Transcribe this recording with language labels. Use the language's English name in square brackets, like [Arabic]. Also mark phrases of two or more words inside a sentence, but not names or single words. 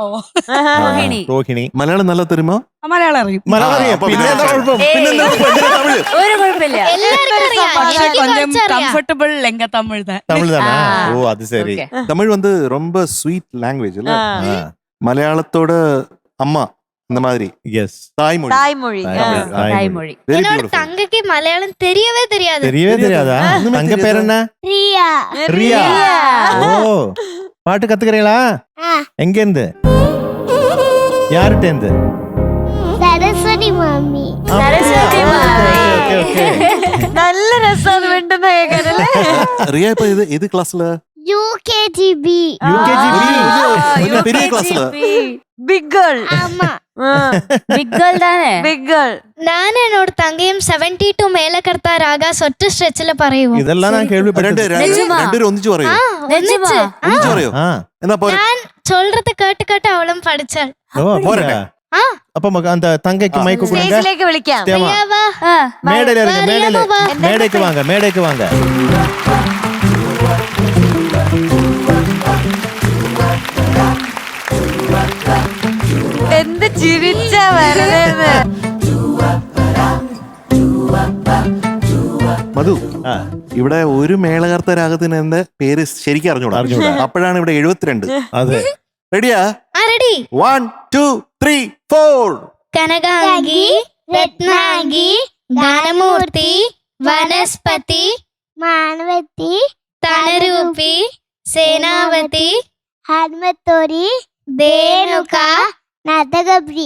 [Tamil] ரோஹிணி. ரோஹிணி. [Malayalam] മലയാളം നല്ല தெரியுமா? മലയാളം അറിയും. மலர்வதி. പിന്നെ എന്താ കുഴപ്പം? തമിഴ്. ഒരു കുഴപ്പമില്ല. എല്ലാർക്കും അറിയാം. പക്ഷേ [Tamil] எனக்கு கொஞ்சம் [Malayalam] കുറച്ച് അറിയാം. [Tamil] கம்ஃபர்டபிள் எங்க தமிழ் தான். தமிழ் தானே? ஆ. ஓ அது சரி. Okay. തമിഴ് வந்து ரொம்ப [English] sweet language [Tamil] இல்ல? ആ. ஆ. மலையாளத்தோட அம்மா இந்த மாதிரி எஸ். தாய்மொழி. [Malayalam] തായ്മൊഴി. തായ്മൊഴി. [Tamil] Very என்னோட beautiful. தங்கைக்கு மலையாளம் தெரியவே தெரியாது. தெரியவே தெரியாதா? தங்க பேர் என்ன? ரியா. ரியா. ஓ பாட்டு கத்துக்கிறீங்களா? எங்க இருந்து? யார்கிட்ட இருந்து? சரஸ்வதி மாமி. സരസ്വതി മാമി. ஓகே ஓகே. [Malayalam] നല്ല രസം വേണ്ടുന്ന കേൾക്കാനല്ലേ? റിയ ഇപ്പൊ ഇത് ക്ലാസ്സില് [Tamil] யூகேஜிபி. கொஞ்சம் பெரிய கிளாஸ்ல. [English] big girl. [Tamil] ஆமா. [English] big girl താനേ. big girl. [Tamil] நான் என்னோட தங்கையும் 72 மேலக்கர்த்தா ராகா சொட்டு ஸ்ட்ரெச்சில் പറയുമോ? இதெல்லாம் நான் கேள்விப்பட்டது. [Malayalam] രണ്ടുപേരും ഒന്നിച്ചു പറയൂ. ஒன்னிச்சு. ഒന്നിച്ചു പറയൂ. ஆ. എന്നാ പോരെ. [Tamil] நான் சொல்றது கேட்டு கேட்டு அவளும் படிச்சாள். ஓ அப்படியா? ஆ. அப்ப அந்த தங்கைக்கு மைக்கு கொடுங்க. [Malayalam] സ്റ്റേജിലേക്ക് വിളിക്കാം. [Tamil] தேவா. ரியாவா. ആ. மேடையில இருங்க, மேடையில. வா. மேடைக்கு வாங்க, மேடைக்கு வாங்க. [Malayalam] എന്ത് ചിരിച്ച വരുന്നത്. മധു, ആ. ഇവിടെ ഒരു മേളകർത്ത രാഗത്തിന് എന്റെ പേര് ശരിക്കും അറിഞ്ഞൂടാ. അപ്പോഴാണ് ഇവിടെ 72. അതെ. റെഡിയാ? [Tamil] ரெடி. 1 2 3 4. [Telugu] కనగాంగి, రత్నాంగి, గానమూర్తి, వనస్పతి, మానవతి, తనరూపి, సేనావతి, హనుమతోరి, ధేనుక, నాటకప్రియ,